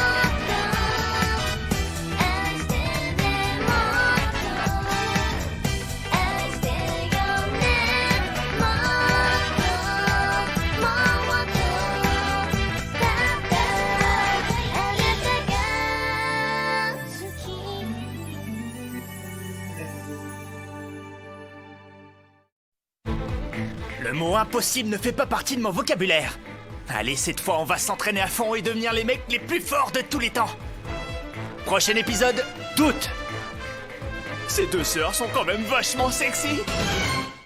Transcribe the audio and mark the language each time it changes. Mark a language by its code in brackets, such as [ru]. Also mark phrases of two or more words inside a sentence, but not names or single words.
[ja] 愛してねもっと愛してよねもっともっとただあなたが好き [fr] Le mot impossible ne fait pas partie de mon vocabulaire. Allez, cette fois, on va s'entraîner à fond et devenir les mecs les plus forts de tous les temps. Prochain épisode, doute. Ces deux sœurs sont quand même vachement sexy.